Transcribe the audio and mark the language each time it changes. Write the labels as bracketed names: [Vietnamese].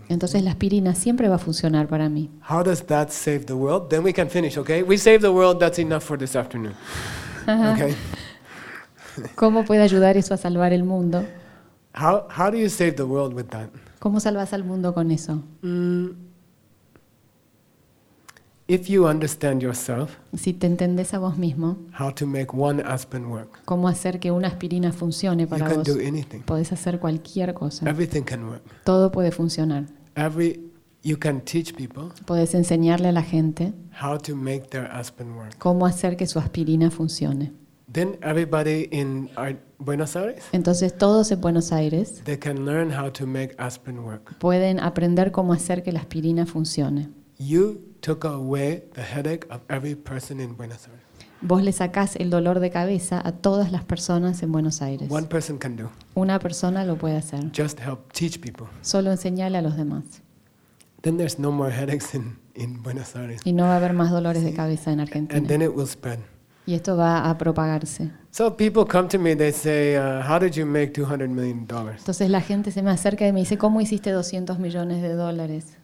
[Spanish] Entonces la aspirina siempre va a funcionar para mí. [English] How does that save the world? Then we can finish, okay? We save the world, that's enough for this afternoon. Okay. [Spanish] ¿Cómo puede ayudar eso a salvar el mundo? [English] How do you save the world with that? [Spanish] ¿Cómo salvas al mundo con eso? [English] If you understand yourself, [Spanish] si te entendés a vos mismo, [English] how to make one aspirin work, [Spanish] cómo hacer que una aspirina funcione para [English] you can [Spanish] vos, [English] do anything. [Spanish] Podés hacer cualquier cosa. [English] Everything can work. [Spanish] Todo puede funcionar. [English] You can teach people, [Spanish] podés enseñarle a la gente, [English] how to make their aspirin work, [Spanish] cómo hacer que su aspirina funcione. [English] Then everybody in Buenos Aires, [Spanish] entonces todos en Buenos Aires, [English] they can learn how to make aspirin work. [Spanish] Pueden aprender cómo hacer que la aspirina funcione. [English] You took away the headache of every person in Buenos Aires. [Spanish] Vos le sacás el dolor de cabeza a todas las personas en Buenos Aires. [English] One person can do. [Spanish] Una persona lo puede hacer. [English] Just help teach people. [Spanish] Solo enseñale a los demás. [English] Then there's no more headaches in Buenos Aires. [Spanish] Y no va a haber más dolores de cabeza en Argentina. [English] And then it will spread. [Spanish] Y esto va a propagarse. [English] So people come to me, they say, how did you make $200 million? [Spanish] Entonces la gente se me acerca y me dice, ¿cómo hiciste 200 millones de dólares?